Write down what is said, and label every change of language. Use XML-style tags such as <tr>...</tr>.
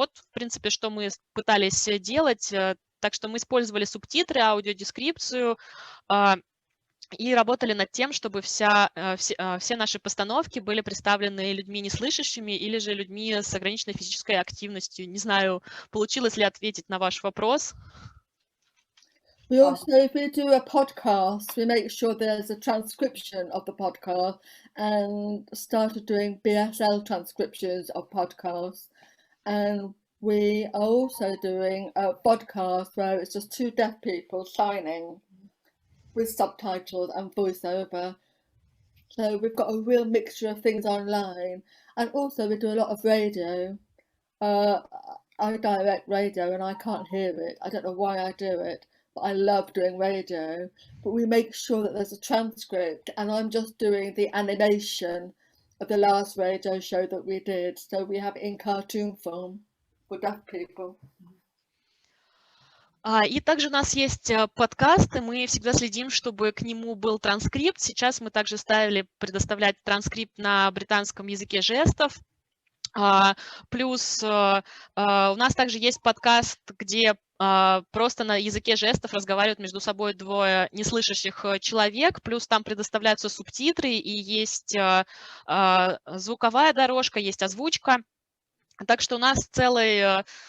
<ru>Вот, в принципе, что мы пытались делать. Так что мы использовали субтитры, аудиодескрипцию и работали над тем, чтобы все наши постановки были представлены людьми неслышащими или же людьми с ограниченной физической активностью. Не знаю, получилось ли ответить на ваш вопрос.</ru> <en>We also, if we do a podcast, we make sure there's a transcription of the podcast, and started doing BSL transcriptions of podcasts. And we are also doing a podcast where it's just two deaf people signing with subtitles and voiceover. So we've got a real mixture of things online. And also we do a lot of radio. I direct radio and I can't hear it. I don't know why I do it, but I love doing radio. But we make sure that there's a transcript, and I'm just doing the animation of the last radio show that we did. So we have it in cartoon form for deaf people.</en> <ru>И также у нас есть подкаст, и мы всегда следим, чтобы к нему был транскрипт. Сейчас мы также стали предоставлять транскрипт на британском языке жестов. Плюс у нас также есть подкаст, где просто на языке жестов разговаривают между собой двое неслышащих человек, плюс там предоставляются субтитры, и есть звуковая дорожка, есть озвучка. Так что у нас целый</ru>